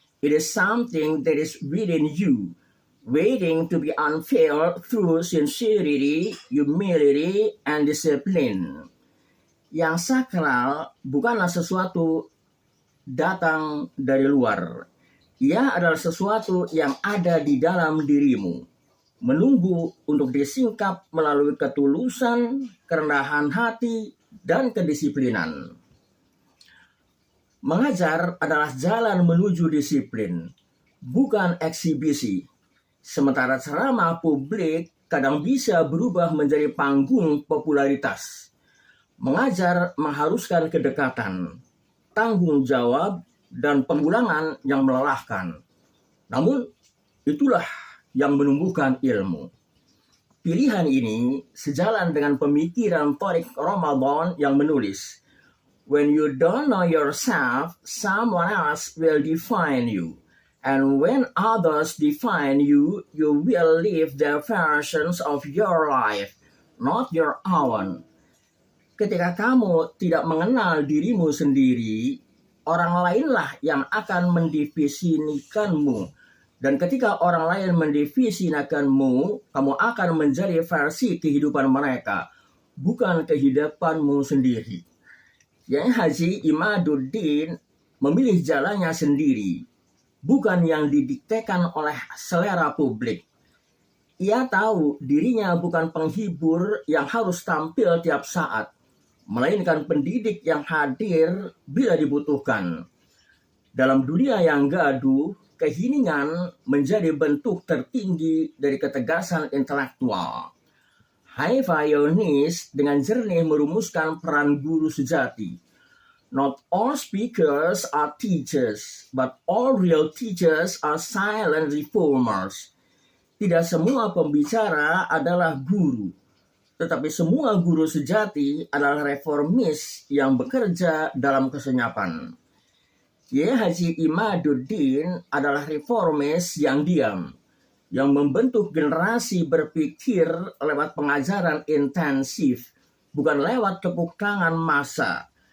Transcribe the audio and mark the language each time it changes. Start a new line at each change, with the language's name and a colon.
English: It is something that is within you, waiting to be unveiled through sincerity, humility, and discipline.
Indonesian: Yang sakral bukanlah sesuatu datang dari luar. Ia adalah sesuatu yang ada di dalam dirimu, menunggu untuk disingkap melalui ketulusan, kerendahan hati, dan kedisiplinan. Mengajar adalah jalan menuju disiplin, bukan eksibisi. Sementara ceramah publik kadang bisa berubah menjadi panggung popularitas. Mengajar mengharuskan kedekatan, tanggung jawab, dan pengulangan yang melelahkan. Namun, itulah yang menumbuhkan ilmu. Pilihan ini sejalan dengan pemikiran Tariq Ramadan yang menulis,
English: "When you don't know yourself, someone else will define you. And when others define you, you will live their versions of your life, not your own."
Indonesian: Ketika kamu tidak mengenal dirimu sendiri, orang lainlah yang akan mendefinisikanmu. Dan ketika orang lain mendefinisikanmu, kamu akan menjadi versi kehidupan mereka, bukan kehidupanmu sendiri. Kiai Haji Imaduddin memilih jalannya sendiri, bukan yang didiktekan oleh selera publik. Ia tahu dirinya bukan penghibur yang harus tampil tiap saat, melainkan pendidik yang hadir bila dibutuhkan. Dalam dunia yang gaduh, keheningan menjadi bentuk tertinggi dari ketegasan intelektual. Haifa Yunis dengan jernih merumuskan peran guru sejati.
English: Not all speakers are teachers, but all real teachers are silent reformers.
Indonesian: Tidak semua pembicara adalah guru, tetapi semua guru sejati adalah reformis yang bekerja dalam kesenyapan. Kiai Haji Imaduddin adalah reformis yang diam, yang membentuk generasi berpikir lewat pengajaran intensif, bukan lewat tepuk tangan massa.